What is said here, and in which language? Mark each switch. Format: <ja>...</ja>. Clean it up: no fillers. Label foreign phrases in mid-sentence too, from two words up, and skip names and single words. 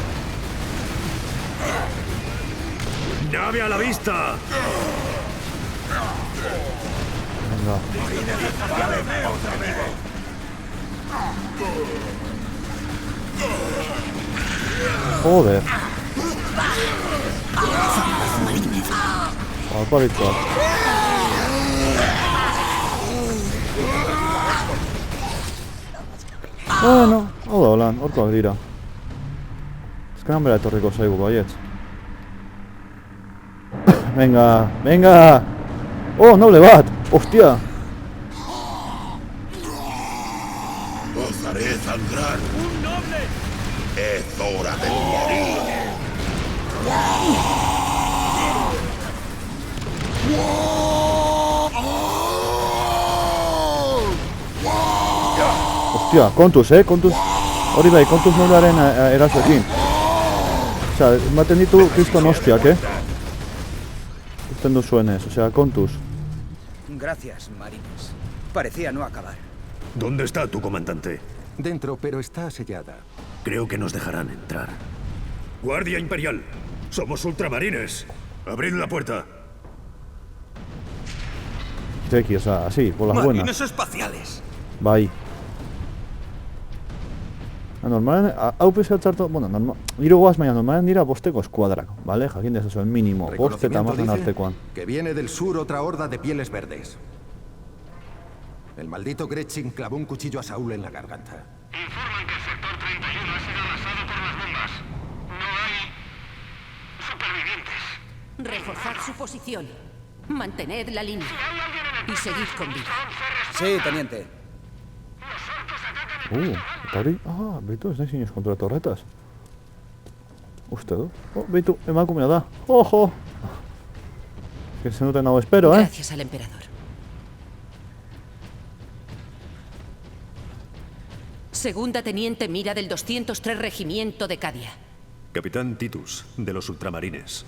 <es>¡Nave a la vista! Venga. ¡Marines espaciales otra vez! Joder. Aparito.</es> <eu>Bueno, hau da holan, horkoak dira. Ezkan bera etorriko zaigu baietz.</eu> <es>Venga!</es> <eu>Oh, noble bat! Hostia!</eu> <es>¡Os haré sangrar! ¡Un noble! ¡Es hora de morir!</es> <eu>Hostia, kontuz, kontuz. Hori bai, kontuz nolaren erasoekin. Osea, ematen ditu kriston hostiak, Usten duzuenez, osea, kontuz.</eu> <es>Gracias, marines. Parecía no acabar. ¿Dónde está tu comandante? Dentro, pero está sellada. Creo que nos dejarán entrar. ¡Guardia Imperial! ¡Somos ultramarines! ¡Abrid la puerta! Zeki, osea, así, por las buenas. ¡Marines espaciales!</es> <eu>Bai. Normalen, hau pizka txarto, bueno, hiru goaz, baina normalen dira bosteko eskuadrak, vale? Jakin dezazuen, mínimo, bost eta mazen artekoan.</eu> <es>Que viene del sur otra horda de pieles verdes. El maldito Gretchen clavó un cuchillo a Saúl en la garganta. Informan que el sector 31 ha sido arrasado por las bombas. No hay supervivientes. Reforzad su posición. Mantened la línea. Y seguid con vida. Sí, teniente. Tauri.</es> <eu>Beitu, ez nahi zinez kontra torretas. Uste du. Beitu, emakumea da.</eu> <es>Ojo! Que se noten hau espero, Gracias al emperador. Segunda teniente Mira del 203 Regimiento de Cadia. Capitán Titus, de los ultramarines.</es>